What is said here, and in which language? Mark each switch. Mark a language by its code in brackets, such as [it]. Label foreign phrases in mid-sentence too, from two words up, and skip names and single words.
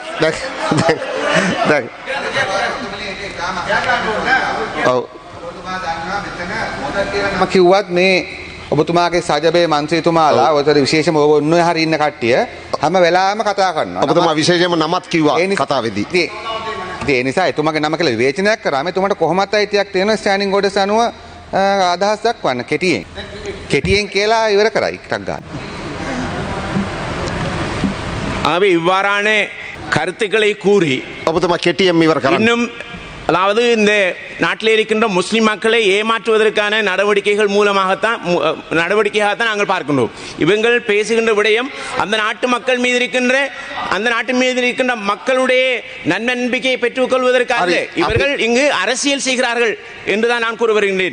[si] දැන් ඔව් මම කිව්වත් මේ ඔබතුමාගේ සජබේ මන්ත්‍රීතුමාලා ඔතන විශේෂම ඔන්න හරි ඉන්න කට්ටිය හැම වෙලාවෙම කතා කරනවා. ඔබතුමා විශේෂයෙන්ම නමත් කිව්වා කතාවේදී. ඉතින් ඒ නිසා එතුමාගේ නම කියලා විවේචනයක් කරාම එතුමාට කොහොමත් අයිතියක් තියෙනවා [en] standing orders [si] අනුව අදහස් දක්වන්න කෙටියෙන් කියලා ඉවර කරයි ටක් ගන්න. [ta] ஆகவே இவ்வாறான கருத்துக்களை கூறி [si] ඔබතුමා කෙටියෙන් ඉවර කරන්න. [ta] இன்னும் அதாவது இந்த நாட்டில் இருக்கின்ற முஸ்லிம் மக்களை ஏமாற்றுவதற்கான நடவடிக்கையாகத்தான் நாங்கள் பார்க்கின்றோம். இவங்கள் பேசுகின்ற விடயம் அந்த நாட்டு மக்கள் மீது இருக்கின்ற மக்களுடைய நன்னம்பிக்கையை பெற்றுக் கொள்வதற்காக இவர்கள் இங்கு அரசியல் செய்கிறார்கள் என்றுதான் நான் கூற வருகின்றேன்.